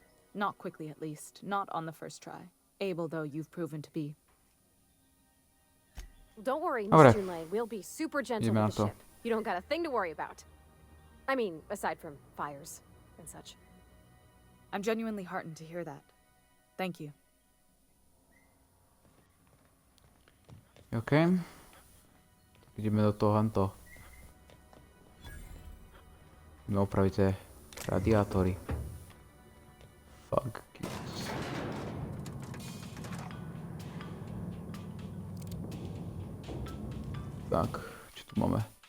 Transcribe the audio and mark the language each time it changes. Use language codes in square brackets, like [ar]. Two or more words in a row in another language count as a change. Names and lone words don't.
[en] Not quickly, at least. Not on the first try. Able though you've proven to be. Don't worry, [sk] Dobra. [en] Miss Junlei. We'll be super gentle [sk] Ideme na [en] with the [sk] to. [en] ship. You don't got a thing to worry about. I mean, aside from fires and such. I'm genuinely heartened to hear that. Thank you. OK. [sk] Ideme do toho hanto. Ideme opraviť tie radiátory. Fuck. Tak, čo tu máme?